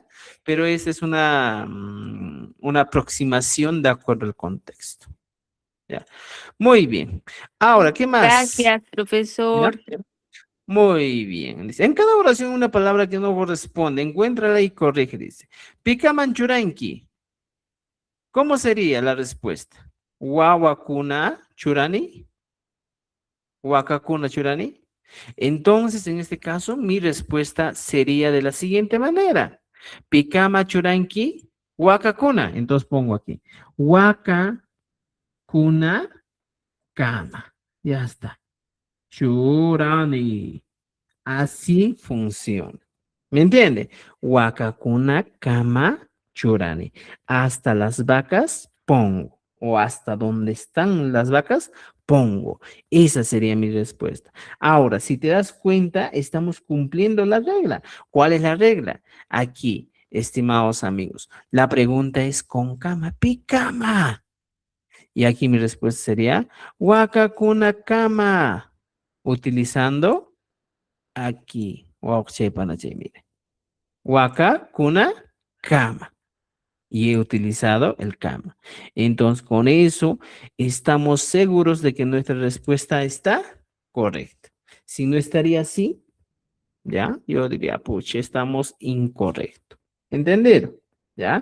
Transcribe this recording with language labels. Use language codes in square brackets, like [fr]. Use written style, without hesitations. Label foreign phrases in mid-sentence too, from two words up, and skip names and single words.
[es] Pero esa es una aproximación de acuerdo al contexto, ¿ya? Muy bien. Ahora, ¿qué más? Gracias, ¿Ya? profesor. Muy bien. Dice, en cada oración una palabra que no corresponde, encuéntrala y corrige, dice. [qu] Pikamanchuranki. [es] ¿Cómo sería la respuesta? [qu] Wawakuna churani. Wakakuna churani. [es] Entonces, en este caso, mi respuesta sería de la siguiente manera. [qu] Pikama churanki, wakakuna. [es] Entonces pongo aquí. [qu] Wakakuna kama. [es] Ya está. Churani. Así funciona. ¿Me entiende? [qu] Wakakuna kama churani. [es] Hasta las vacas pongo. O hasta donde están las vacas pongo. Esa sería mi respuesta. Ahora, si te das cuenta, estamos cumpliendo la regla. ¿Cuál es la regla? Aquí, estimados amigos, la pregunta es con kama, picama. Y aquí mi respuesta sería [qu] wakakuna kama. [es] Utilizando aquí. Wow, mire. Waka, [qu] kuna, kama. [es] Y he utilizado el kama. Entonces, con eso estamos seguros de que nuestra respuesta está correcta. Si no estaría así, ¿ya? Yo diría, pucha, estamos incorrecto. ¿Entendido? ¿Ya?